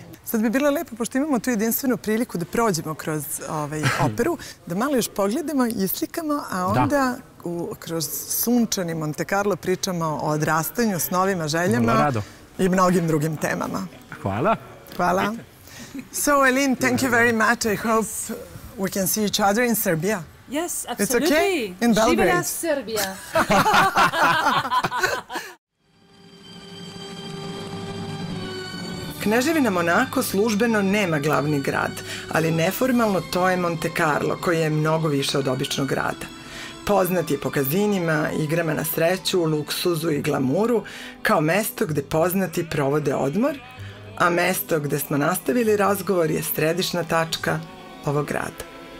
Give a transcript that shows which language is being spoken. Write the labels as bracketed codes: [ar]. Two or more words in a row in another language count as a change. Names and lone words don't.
[sr] Sad bi bilo lepo, pošto imamo tu jedinstvenu priliku da prođemo kroz operu, da malo još pogledamo, islikamo, a onda kroz sunčani Monte Carlo pričamo o odrastanju, snovima, željama i mnogim drugim temama. Hvala. Hvala. [en] So, Aline, thank you very much. I hope we can see each other in Serbia. Yes, absolutely. It's okay? In Belgrade. [sr] Živela Serbia. Kneževina Monako službeno nema glavni grad, ali neformalno to je Monte Carlo, koji je mnogo više od običnog grada. Poznat je po kazinima, igrama na sreću, luksuzu i glamuru, kao mesto gde poznati provode odmor, a mesto gde smo nastavili razgovor je središna tačka ovog grada.